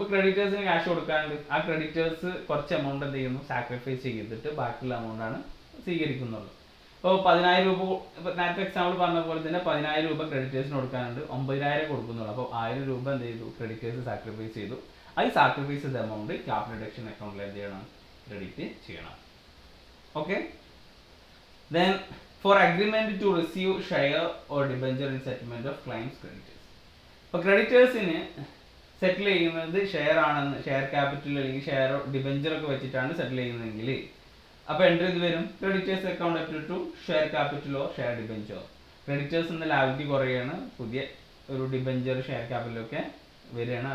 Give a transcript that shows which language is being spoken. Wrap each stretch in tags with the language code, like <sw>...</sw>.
<ml>ഇപ്പോൾ ക്രെഡിറ്റേഴ്സിന് ക്യാഷ് കൊടുക്കാനുണ്ട്, ആ ക്രെഡിറ്റേഴ്സ് കുറച്ച് എമൗണ്ട് എന്ത് ചെയ്യുന്നു, സാക്രിഫൈസ് ചെയ്തിട്ട് ബാക്കിയുള്ള എമൗണ്ടാണ് സ്വീകരിക്കുന്നുള്ളൂ. ഇപ്പോൾ 10,000 രൂപ, ഇപ്പോൾ നേരത്തെ എക്സാമ്പിൾ പറഞ്ഞ പോലെ തന്നെ 10,000 രൂപ ക്രെഡിറ്റേഴ്സിന് കൊടുക്കാനുണ്ട്, 9,000 കൊടുക്കുന്നുള്ളൂ. അപ്പോൾ 1,000 രൂപ എന്ത് ചെയ്തു, ക്രെഡിറ്റേഴ്സ് സാക്രിഫൈസ് ചെയ്തു. അത് സാക്രിഫൈസ് ചെയ്ത എമൗണ്ട് ക്യാപിറ്റൽ റിഡക്ഷൻ അക്കൗണ്ടിൽ എന്ത് ചെയ്യണം, ക്രെഡിറ്റ് ചെയ്യണം.</ml> <en>Okay, then for agreement to receive share or debenture in settlement of claims creditors.</en> <ml>അപ്പോൾ ക്രെഡിറ്റേഴ്സിന് സെറ്റിൽ ചെയ്യുന്നത് ഷെയർ ആണെന്ന്, ഷെയർ ക്യാപിറ്റൽ അല്ലെങ്കിൽ ഷെയർ ഡിബഞ്ചർ ഒക്കെ വെച്ചിട്ടാണ് സെറ്റിൽ ചെയ്യുന്നതെങ്കിൽ അപ്പോൾ എൻട്രി ഇത് വരും, creditors account up to share ക്യാപിറ്റലോ share ഡിബഞ്ചറോ. Creditors എന്ന ലാബിലിറ്റി കുറയുകയാണ്, പുതിയ ഒരു ഡിബഞ്ചർ ഷെയർ ക്യാപിറ്റലൊക്കെ വരികയാണ്.</ml>